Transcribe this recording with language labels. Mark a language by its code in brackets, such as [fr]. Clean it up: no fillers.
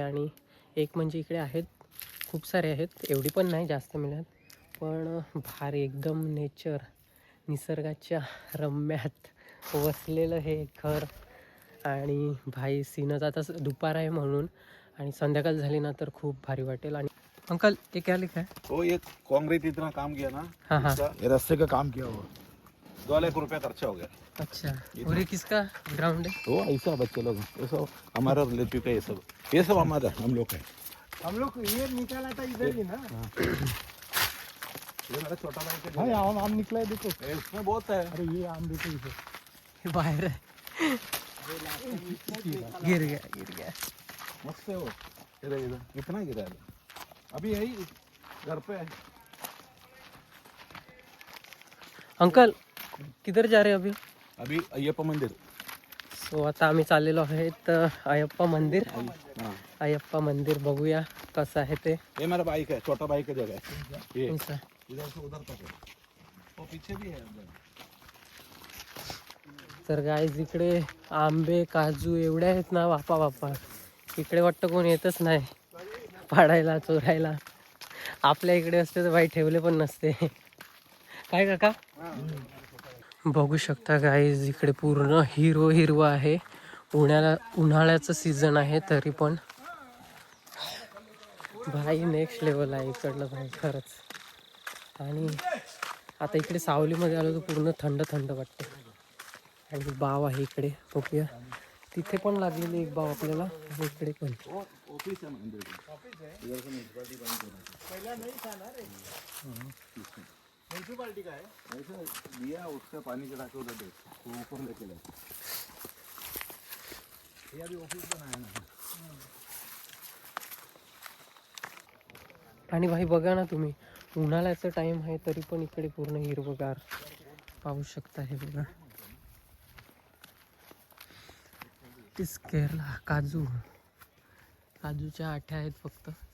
[mr] आणि एक म्हणजे इकडे आहेत खूप सारे आहेत, एवढी पण नाही जास्त मिळत, पण भारी एकदम नेचर निसर्गाच्या रम्यात वसलेलं हे घर. आणि भाई सीनच आता दुपार आहे म्हणून, आणि संध्याकाळ झाली ना तर खूप भारी वाटेल. [hi] आणि अंकल ये क्या लिखा है? वो ये कांक्रीट इतना काम किया ना, हाँ हाँ, ये रास्ते का काम किया हुआ 2 लाख रुपया खर्चा हो गया। अच्छा। और ये किसका ग्राउंड है? वो ऐसा बच्चे लोग, ये सब हमारा रिलेटिव का, ये सब हमारा, हम लोग का है। हम लोग ये निकाला था इधर ही ना। ये मेरा छोटा भाई का हाँ, यहाँ आम निकला है देखो। है, इसमें बहुत है। अरे ये आम देखो इसे। ये बाहर है, गिर गया। मस्त है वो। इधर इधर कितना गिरा है, अभी यही घर पे है। अंकल किधर जा रहे हो अभी? अभी अय्यप्पा मंदिर। [mr] सो आता आम्ही चाललेलो आहेत अयप्पा मंदिर. हाँ, अयप्पा मंदिर बघूया कसं आहे ते. [hi] ये मेरा बाइक है, छोटा भाई का जगह है ये, [mr] कोणचं? [hi] इधर से उधर तक है, वो पीछे भी है अंदर। [mr] तर गाईज इकडे आंबे काजू एवढे आहेत ना, बापा. इकडे वाटतं कोण येतच नाही पाडायला चोरायला. आपल्या इकडे असते तर बाई ठेवले पण नसते. काय काका? बघू शकता गाईज, इकडे पूर्ण हिरवं आहे. उन्हाळ्याचं सीझन आहे तरी पण भाई नेक्स्ट लेवल आहे इकडलं भाई खरंच. आणि आता इकडे सावलीमध्ये आलो तर पूर्ण थंड वाटतं. आणि बाव आहे इकडे, बघूया. तिथे पण लागलेली एक बाव आपल्याला, इकडे पण. [hi] ऑफिस है मंदिर का, इधर से म्युनिसिपैलिटी बंद कर रहा पहला नहीं था ना रे। म्यूनसिपालिटी का है। है, ऐसे दिया उसका पानी चढ़ा के उधर देख, वो ऊपर लेके गए, ये अभी ऑफिस बनाया ना। [mr] आणि भाई बघा ना तुम्ही, उन्हाळ्याचं टाइम आहे तरी पण इकडे पूर्ण हिरवगार पाहू शकता. हे बघा, इस केरला काजूच्या आठ्या आहेत फक्त.